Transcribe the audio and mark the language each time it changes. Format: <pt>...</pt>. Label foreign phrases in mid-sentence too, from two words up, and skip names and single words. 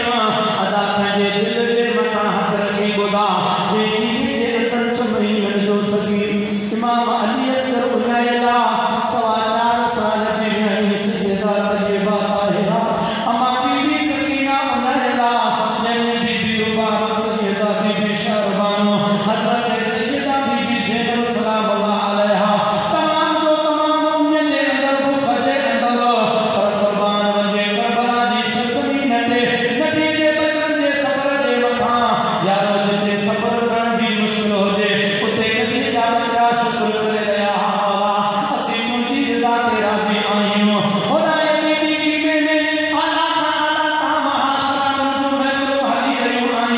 <sd>अदा पंहिंजे दिल जे मथां हथ रखी ॿुधा जे दीन जे अंदरि चमड़ीअ जो सगीर इमाम अली असगर उन्यायल आहे 4.25 साल जी वियाणी सजदा तैयबा ताहिरा अम्मा बीबी सकीना उन्यायल आहे जंहिंमें बीबी रुबाब सजदा बीबी शहरबानो हज़रत सैयदा बीबी ज़ैनब</sd> <ar>سلام الله</ar> <sd>अलैहा तमाम जो तमाम उन जे अंदर बुख जे अंदर पर कुर्बान वञे करबला जी सरज़मीन ते नबी जे बचन जे सफ़र जे मथां यारो जिते सफ़र करण भी मुश्किल हुजे उते नबी जा बचा शुक्र करे रहिया मौला असीं तुंहिंजी रज़ा ते राज़ी आहियूं खुदा यज़ीदी ख़ीमे में आला खां आला ताम हाशरा जो महफ़िलूं हली रहियूं</sd>